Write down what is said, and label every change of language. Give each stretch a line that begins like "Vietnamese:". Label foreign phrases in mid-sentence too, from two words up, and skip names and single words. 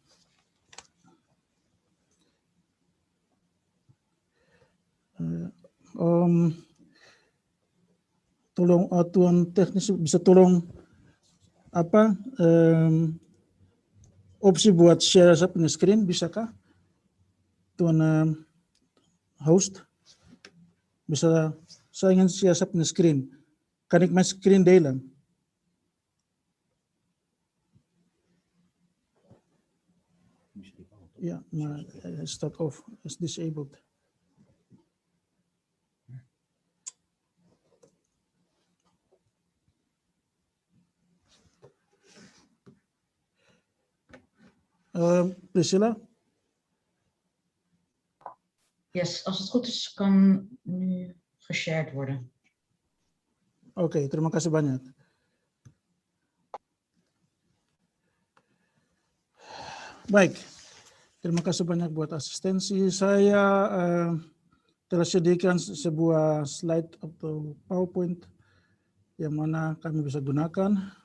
Indonesian: Tolong Tuan teknis bisa tolong opsi buat share punya screen, bisakah Tuan host? Bisa, saya ingin share punya screen.
Dutch: Kan ik
English: my screen
Dutch: delen? Ja, maar het staat off, is disabled. Priscilla? Yes, als het goed is, kan nu geshared worden.
Indonesian: Oké, terima kasih banyak. Baik, terima kasih banyak buat asistensi. Saya telah sediakan sebuah slide atau PowerPoint yang mana kami bisa gunakan.